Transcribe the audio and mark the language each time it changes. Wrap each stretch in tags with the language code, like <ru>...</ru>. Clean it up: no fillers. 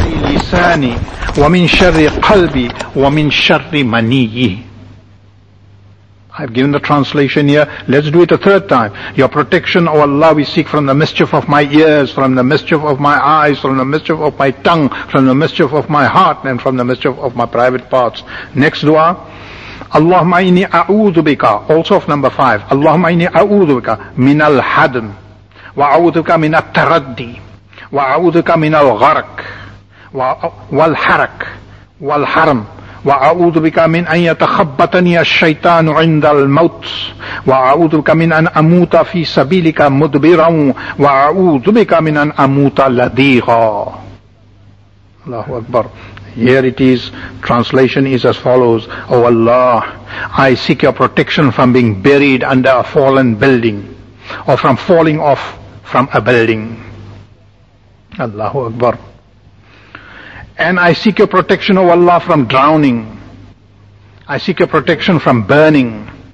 <ar>لساني ومن شر قلبي ومن شر مني.</ar> <en>I've given the translation here. Let's do it a third time. Your protection, O Allah, we seek from the mischief of my ears, from the mischief of my eyes, from the mischief of my tongue, from the mischief of my heart, and from the mischief of my private parts. Next dua.</en> <ar>Allahumma inni a'udhu bika,</ar> <en>also of number 5.</en> <ar>Allahumma inni a'udhu bika min al-hadm, wa a'udhu bika min al-taraddi, wa a'udhu bika min al-gharak, والحرك والحرم وأعوذ بك من أن يتخبطني الشيطان عند الموت وأعوذ بك من أن أموت في سبيلك مدبرا وأعوذ بك من أن أموت لديغا. الله أكبر.</ar> <en>Here it is. Translation is as follows. O Allah, I seek your protection from being buried under a fallen building or from falling off from a building.</en> <ar>الله أكبر.</ar> <en>And I seek your protection, O Allah, from drowning. I seek your protection from burning.</en>